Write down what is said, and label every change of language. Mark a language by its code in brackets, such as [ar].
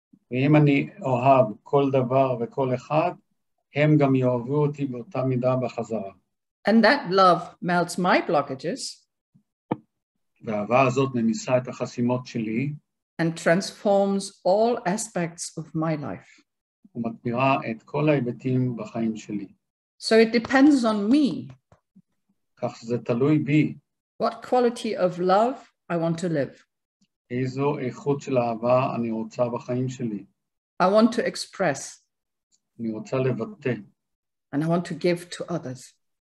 [he] ואם אני אוהב כל דבר וכל אחד, הם גם יאהבו אותי באותה מידה בחזרה. [en] And that love melts my blockages. [he] והאהבה הזאת ממיסה את החסימות שלי. [en] And transforms all aspects of my life. [he] ומטמירה את כל ההיבטים בחיים שלי. [en] So it depends on me. [he] כך שזה תלוי בי. [en] What quality of love I want to live. [he] איזו איכות של אהבה אני רוצה בחיים שלי. [en] I want to express. [he] אני רוצה לבטא. [en] And I want to give to others.